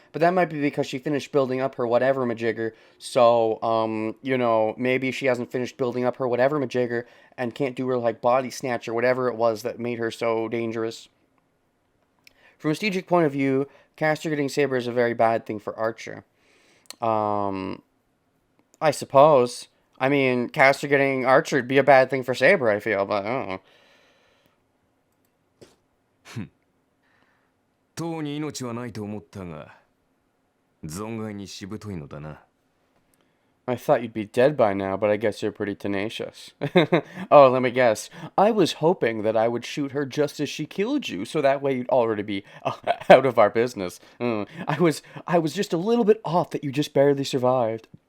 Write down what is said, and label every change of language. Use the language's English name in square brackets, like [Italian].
[English] But that might be because she finished building up her whatever majigger. So, you know, maybe she hasn't finished building up her whatever majigger and can't do her, like, body snatch or whatever it was that made her so dangerous. From a strategic point of view, Castor getting Saber is a very bad thing for Archer. I suppose. I mean, Castor getting Archer would be a bad thing for Saber, I feel, but I don't know. [Japanese] とうに命はないと思ったが、存外にしぶといのだな。 [English] I thought you'd be dead by now, but I guess you're pretty tenacious. Oh, let me guess. I was hoping that I would shoot her just as she killed you, so that way you'd already be out of our business. I was just a little bit off that you just barely survived.